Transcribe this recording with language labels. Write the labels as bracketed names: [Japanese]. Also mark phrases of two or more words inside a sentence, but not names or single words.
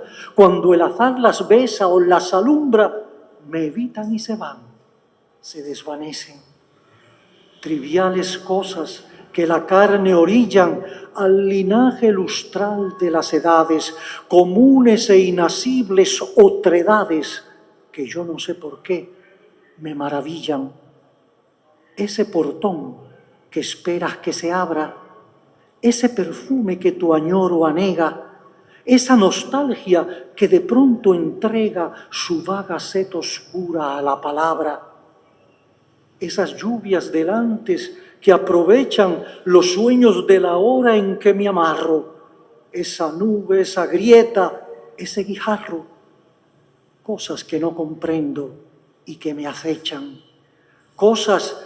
[Spanish] Cuando el azar las besa o las alumbra, me evitan y se van, se desvanecen. Triviales cosas que la carne orillan al linaje lustral de las edades, comunes e inacibles otredades que yo no sé por qué me maravillan. Ese portón que esperas que se abra, ese perfume que tu añoro anega, esa nostalgia que de pronto entrega su vaga sed oscura a la palabra, esas lluvias del antes que aprovechan los sueños de la hora en que me amarro, esa nube, esa grieta, ese guijarro, cosas que no comprendo y que me acechan, cosas